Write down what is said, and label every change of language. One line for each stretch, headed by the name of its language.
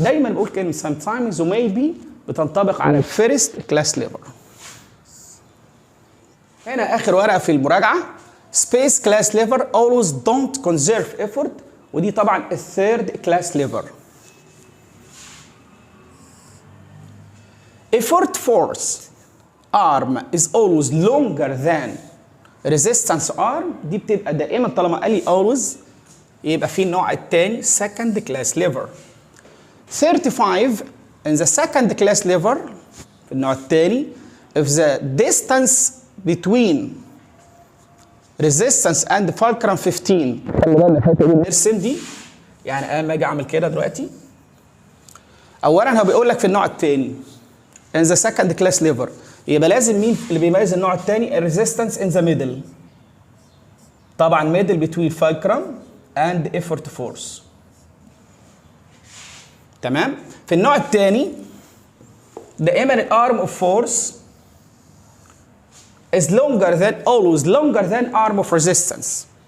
Arabic: دايما بقول كلمة sometimes و maybe بتنطبق على الفيرست كلاس ليفر. هنا آخر ورقة في المراجعة
English: space class lever always don't conserve effort.
Arabic: ودي طبعا
English: الثيرد كلاس ليفر. effort force arm is always longer than resistance arm.
Arabic: دي بتبقى دائما طالما قال لي always يبقى في النوع الثاني second class lever.
English: 35 in the second class lever
Arabic: في النوع الثاني
English: if the distance between resistance and fulcrum 15.
Arabic: خلي بالنا الحته دي نرسم دي يعني انا اجي اعمل كده دلوقتي، اولا هو بيقول لك في النوع الثاني
English: in the second class lever،
Arabic: يبقى لازم مين اللي بيميز النوع الثاني؟ الريزيستنس
English: in the middle. طبعا middle between fulcrum and effort force.
Arabic: تمام؟ في النوع الثاني دائما
English: الارم of force is always longer than arm of resistance.